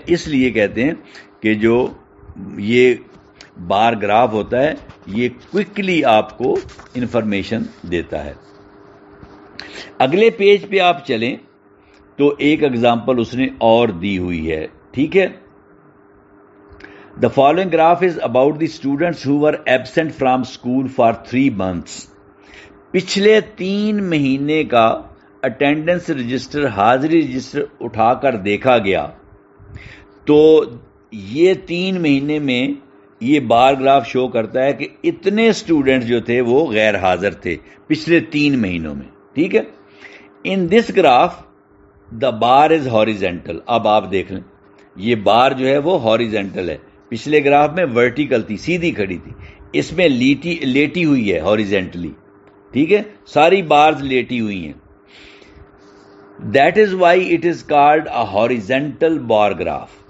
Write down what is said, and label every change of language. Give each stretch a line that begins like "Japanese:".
Urdu: اس لیے کہتے ہیں کہ جو یہ بار گراف ہوتا ہے یہ کوئکلی آپ کو انفارمیشن دیتا ہے. اگلے پیج پہ آپ چلیں تو ایک اگزامپل اس نے اور دی ہوئی ہے. ٹھیک ہے.
English: The following graph is about the students who were absent from school for 3 months.
Urdu: پچھلے 3 مہینے کا اٹینڈنس رجسٹر، حاضری رجسٹر اٹھا کر دیکھا گیا تو یہ 3 مہینے میں یہ بار گراف شو کرتا ہے کہ اتنے اسٹوڈنٹ جو تھے وہ غیر حاضر تھے پچھلے 3 مہینوں میں. ٹھیک ہے.
English: In this graph the bar is horizontal.
Urdu: اب آپ دیکھ لیں یہ بار جو ہے وہ ہاریزنٹل ہے. پچھلے گراف میں ورٹیکل تھی، سیدھی کھڑی تھی. اس میں لیٹی ہوئی ہے ہاریزنٹلی. ٹھیک ہے. ساری بارز لیٹی ہوئی ہیں.
English: That is why it is called a horizontal bar graph.